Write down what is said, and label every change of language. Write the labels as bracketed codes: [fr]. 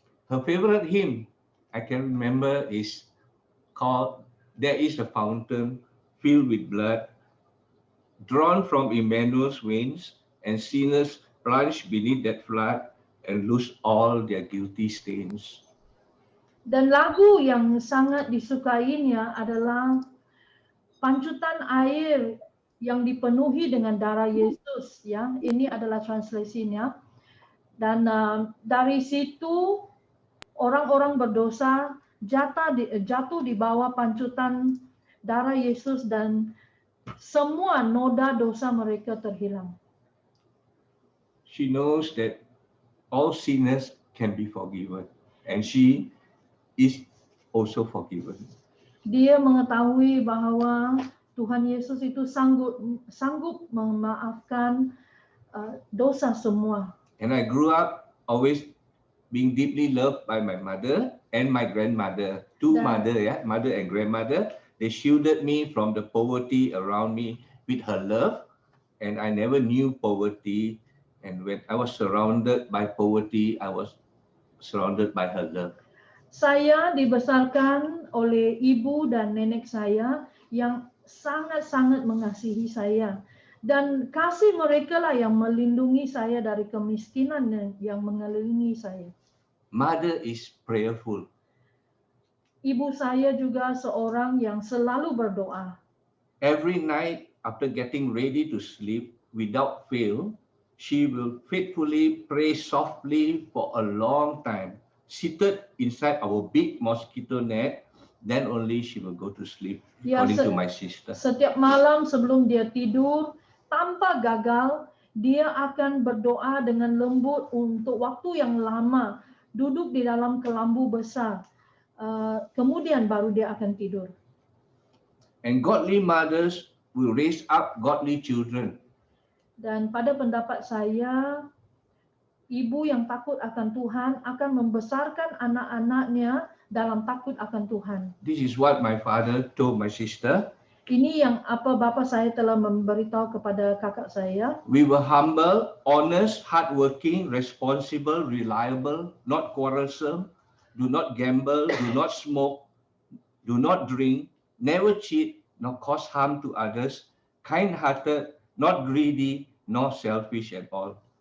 [en] Her favorite hymn I can remember is called "There is a Fountain Filled with Blood, Drawn from Emmanuel's Veins, and Sinners plunge beneath that flood and lose all their guilty stains." [ms] Dan lagu yang sangat disukainya adalah pancutan air yang dipenuhi dengan darah Yesus ya. Ini adalah translasinya. Dan dari situ orang-orang berdosa jatuh di bawah pancutan darah Yesus, dan semua noda dosa mereka terhilang. [en] She knows that all sinners can be forgiven, and she is also forgiven. [ms] Dia mengetahui bahwa Tuhan Yesus itu sanggup memaafkan dosa semua. [en] And I grew up always being deeply loved by my mother and my grandmother. Mother and grandmother. They shielded me from the poverty around me with her love, and I never knew poverty. And when I was surrounded by poverty, I was surrounded by her love. [ms] Saya dibesarkan oleh ibu dan nenek saya yang sangat-sangat mengasihi saya. Dan kasih mereka lah yang melindungi saya dari kemiskinan yang mengelilingi saya. [en] Mother is prayerful. [ms] Ibu saya juga seorang yang selalu berdoa. [en] Every night after getting ready to sleep, without fail, she will faithfully pray softly for a long time, seated inside our big mosquito net. Then only she will go to sleep, [ms] Ya, [en] according to my sister. [ms] setiap malam sebelum dia tidur, tanpa gagal, dia akan berdoa dengan lembut untuk waktu yang lama, duduk di dalam kelambu besar. Kemudian baru dia akan tidur. [en] And godly mothers will raise up godly children. [ms] Dan pada pendapat saya, ibu yang takut akan Tuhan akan membesarkan anak-anaknya dalam takut akan Tuhan. [en] This is what my father told my sister. [ms] Ini yang apa bapa saya telah memberitahu kepada kakak saya. [en] We were humble, honest, hardworking, responsible, reliable, not quarrelsome, do not gamble, do not smoke, do not drink, never cheat, nor cause harm to others, kind-hearted, not greedy, nor selfish at all.